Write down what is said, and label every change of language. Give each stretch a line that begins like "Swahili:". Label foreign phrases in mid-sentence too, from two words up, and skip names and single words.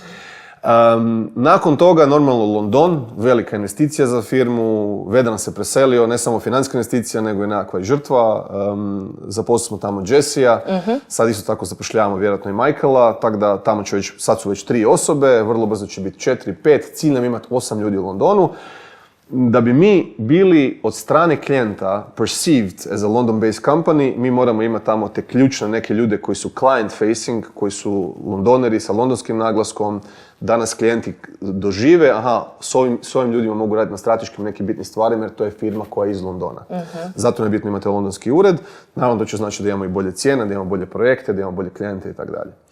Croatian: Nakon toga, normalno London, velika investicija za firmu, Vedran se preselio, ne samo financijska investicija, nego i nekakva žrtva. Zaposlili smo tamo Jessija, sad isto tako zapošljavamo vjerojatno i Michaela, tako da tamo sad su već 3 osobe, vrlo brzo će biti 4, 5, cilj nam imati 8 ljudi u Londonu. da bi mi bili od strane klijenta
English: perceived as a London-based company,
Croatian: mi moramo imati tamo te ključne neke ljude koji su
English: client facing,
Croatian: koji su Londoneri sa londonskim naglaskom, da nas klijenti dožive, aha, s ovim ljudima mogu raditi na strateškim nekim bitnim stvarima jer to je firma koja je iz Londona. Zato je bitno imati londonski ured, naravno to će znači da imamo i bolje cijene, da imamo bolje projekte, da imamo bolje klijente i tako dalje.